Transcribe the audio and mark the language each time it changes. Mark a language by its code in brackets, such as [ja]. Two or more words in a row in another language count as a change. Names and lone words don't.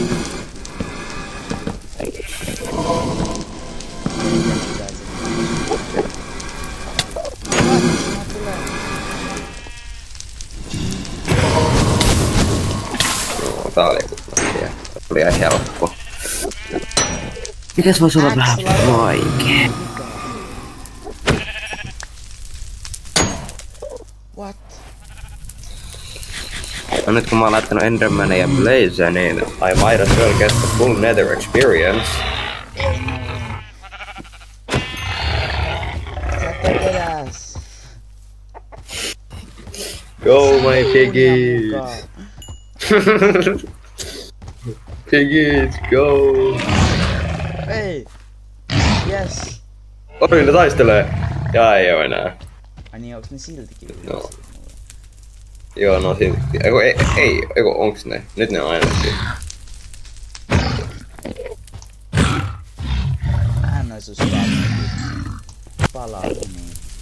[fi] No, tää oli ihan helppo. Mitäs vois olla vähän vaikee? [en] What? [fi] No nyt kun mä oon laittanut Endermanin ja Blaze, niin [en] I might as well get the full Nether experience. Go my piggies! Piggies, go! [fi] Ei! Yes! Oi, ne taistelee! Ja ei oo enää. Ai niin, onks ne siltikin No. Joo, no silti. Eiku, onks ne? Nyt ne on ainakin. Hän nois jos palaa niin.